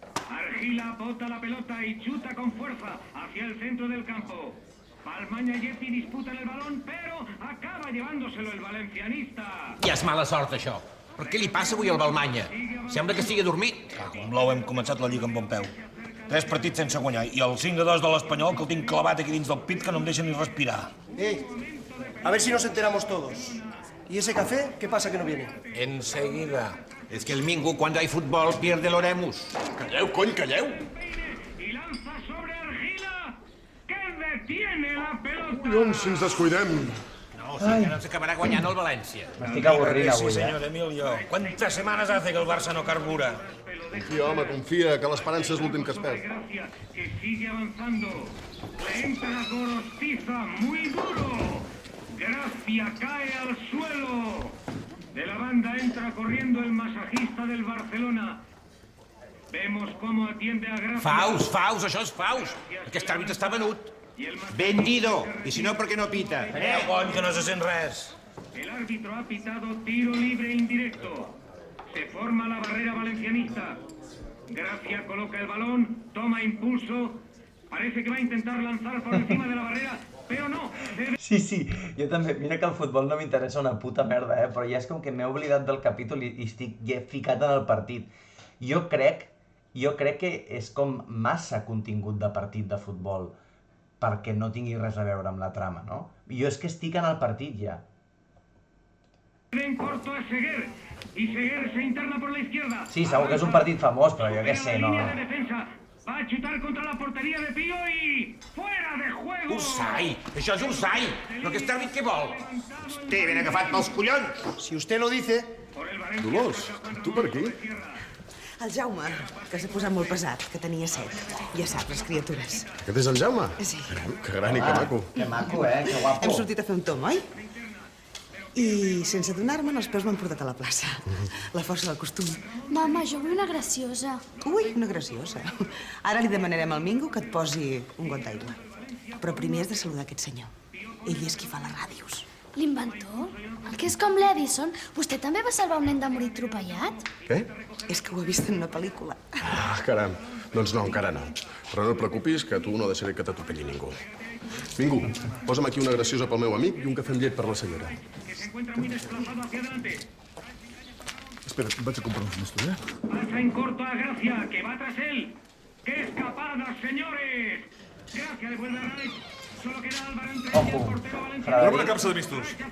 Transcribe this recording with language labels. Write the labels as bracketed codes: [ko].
[es] Argila bota la pelota y chuta con fuerza hacia el centro del campo. Palmaña y Yeti disputan el balón, pero acaba llevándoselo el valencianista. [ca] Ja és mala sort, això. Per què li passa avui al Balmanya? Sembla que estigui dormit. Com blau hem començat la Lliga amb bon peu. 3 partits sense guanyar i el 5-2 de l'Espanyol que el tinc clavat aquí dins del pit que no em deixa ni respirar. [es] A ver si nos enteramos todos. ¿Y ese café? ¿Qué pasa que no viene? Enseguida. Es que el Mingo, cuando hay fútbol, pierde el oremus. [ca] Calleu, cony, calleu! [es] Y lanza sobre Argila, que detiene la pelota. [ca] Collons, si ens descuidem! No, sí que no s'acabarà guanyant el València. M'estic avorrint avui, Sí, senyor Emilio. [es] ¿Cuántas semanas hace que el Barça no carbura? [ca] Confia, home, confia, que l'esperança és l'últim que es perd. [es] Gracia, que sigue avanzando. Le entra la gorostiza muy duro. Gracia cae al suelo. De la banda entra corriendo el masajista del Barcelona. Vemos cómo atiende a Gracia. [ca] Faus, això és Faus. Aquest àrbit està venut. Vendido. I si no, per què no pita? Cony, que no se sent res. [es] El árbitro ha pitado tiro libre indirecto. Se forma la barrera valencianista. Gracia coloca el balón, toma impulso. Parece que va a intentar lanzar por encima de la barrera, pero no. [ca] Sí, jo també. Mira que el futbol no m'interessa una puta merda, però ja és com que m'he oblidat del capítol i estic ja ficat en el partit. Jo crec que és com massa contingut de partit de futbol perquè no tingui res a veure amb la trama, no? Jo és que estic en el partit ja. [es] En corto a Seguer, y Seguer se interna por la izquierda. [ca] Sí, segur que és un partit famós, però jo què sé, no... [es] Línea de defensa. Va a chutar contra la portería de Pío y... ¡fuera de juego! [ca] Ursai! Això és Ursai! Però aquest àrbit què vol? Té ben agafat pels collons! [es] Si usted lo dice... [ca] Dolors, tu per aquí? El Jaume, que s'ha posat molt pesat, que tenia set. Ja saps, les criatures. Aquest és el Jaume? Sí. Que gran i que maco. Que maco, que guapo. Hem sortit a fer un tom, oi? I sense adonar-me'n, els peus m'han portat a la plaça. La força del costum. Mama, jo vull una graciosa. Ui, una graciosa. Ara li demanarem al Mingo que et posi un got d'aigua. Però primer has de saludar aquest senyor. Ell és qui fa les ràdios. L'inventor? El que és com l'Edison? Vostè també va salvar un nen de morir atropellat? Què? És que ho ha vist en una pel·lícula. Ah, caram. Doncs no, encara no. Però no et preocupis, que tu no deixaré que t'atropelli ningú. Mingo, posa'm aquí una graciosa pel meu amic i un cafè amb llet per la senyora. Espera, vaig a comprar uns més, tu, [es] Pasa en corto a Gracia, que va tras él. ¡Qué escapada, señores! Gracia devuelve a Raleigh. Solo queda Álvaro entre ella y el portero valenciano. [ca] Troba'm una capsa de mistos.